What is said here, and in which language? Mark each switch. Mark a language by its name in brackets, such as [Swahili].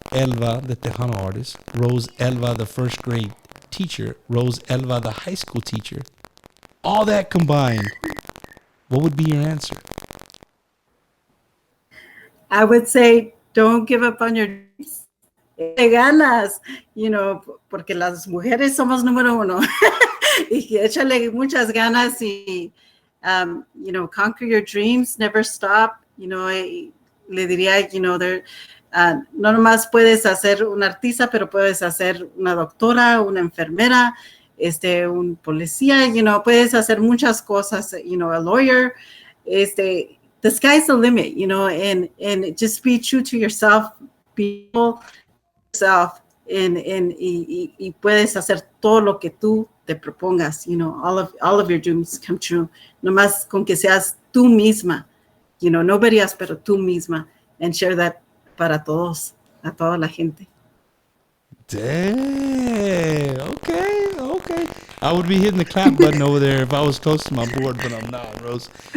[English] Elva, the Tejano artist, Rose Elva, the first grade teacher, Rose Elva, the high school teacher, all that combined, what would be your answer? I would say, don't give up on your dreams. [Spanish] Te ganas, porque las mujeres somos número uno. Y échale muchas ganas y, [English] conquer your dreams, never stop. [Spanish] Le diría, no nomás puedes hacer una artista, pero puedes hacer una doctora, una enfermera, un policía, puedes hacer muchas cosas, [English] a lawyer, the sky's the limit, and just be true to yourself, be yourself, [Spanish] y puedes hacer todo lo que tú te propongas, [English] all of your dreams come true, [Spanish] nomás con que seas tú misma, [English] nobody else, [Spanish] pero tú misma, [English] and share that [Spanish] para todos, a toda la gente. [English] Dang. Okay. I would be hitting the clap button over there if I was close to my board, but I'm not, Rose.